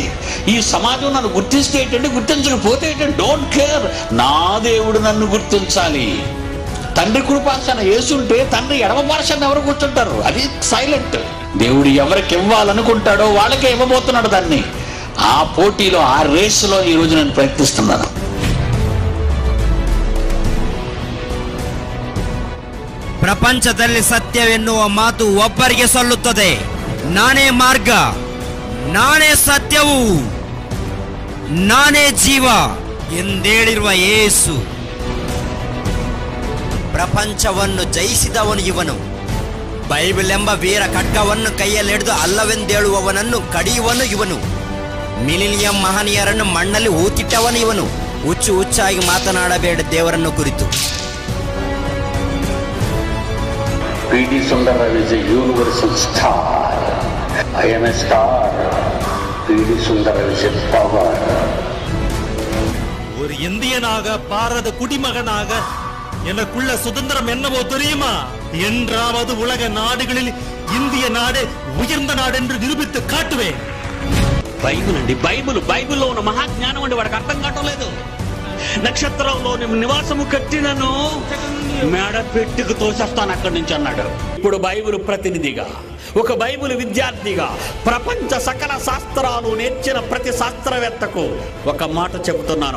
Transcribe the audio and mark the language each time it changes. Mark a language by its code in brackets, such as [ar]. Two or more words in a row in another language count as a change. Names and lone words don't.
[te] ఈ సమాజం నన్ను గుర్తిస్తే ఏంటంటే, గుర్తించకపోతే ఏంటంటే, [en] don't care. [te] నా దేవుడు నన్ను గుర్తించాలి. తండ్రి కుడిపార్శ్వాన యేసుంటే తండ్రి ఎడమ పార్శ్వాన ఎవరు కూర్చుంటారు? అది సైలెంట్. దేవుడు ఎవరికి ఇవ్వాలనుకుంటాడో వాళ్ళకే ఇవ్వబోతున్నాడు దాన్ని. ఆ పోటీలో, ఆ రేసులో ఈరోజు నేను ప్రయత్నిస్తున్నాను. [kn] ಪ್ರಪಂಚದಲ್ಲಿ ಸತ್ಯವೆನ್ನುವ ಮಾತು ಒಬ್ಬರಿಗೆ ಸಲ್ಲುತ್ತದೆ. ನಾನೇ ಮಾರ್ಗ, ನಾನೇ ಸತ್ಯವು, ನಾನೇ ಜೀವ ಎಂದೇಳಿರುವ ಯೇಸು. ಪ್ರಪಂಚವನ್ನು ಜಯಿಸಿದವನು ಇವನು. ಬೈಬಲ್ ಎಂಬ ವೀರ ಖಡ್ಗವನ್ನು ಕೈಯಲ್ಲಿಡಿದು ಅಲ್ಲವೆಂದೇಳುವವನನ್ನು ಕಡಿಯುವನು ಇವನು. ಮಿಲಿನಿಯಂ ಮಹನೀಯರನ್ನು ಮಣ್ಣಲ್ಲಿ ಊತಿಟ್ಟವನು ಇವನು. ಹುಚ್ಚು ಹುಚ್ಚಾಗಿ ಮಾತನಾಡಬೇಡ ದೇವರನ್ನು ಕುರಿತು. [en] P.D. Sundararav is a universal star. I am a star. P.D. Sundararav is a power. [ta] ஒரு இந்தியனாக, பாரத குடிமகனாக எனக்குள்ள சுதந்திரம் என்னவோ தெரியுமா? என்றாவது உலக நாடுகளில் இந்திய நாடு உயர்ந்த நாடு என்று நிரூபித்து காட்டுவேன். [te] బైబిల్ అండి, బైబిల్లో ఉన్న మహాజ్ఞానం అండి. వాడికి అర్థం కావట్లేదు. నక్షత్రంలో నివాసము కట్టినను మేడ పెట్టుకు తోసేస్తాను అక్కడి నుంచి అన్నాడు. ఇప్పుడు బైబిల్ ప్రతినిధిగా, ఒక బైబిల్ విద్యార్థిగా, ప్రపంచ సకల శాస్త్రాలు నేర్చిన ప్రతి శాస్త్రవేత్తకు ఒక మాట చెబుతున్నాను.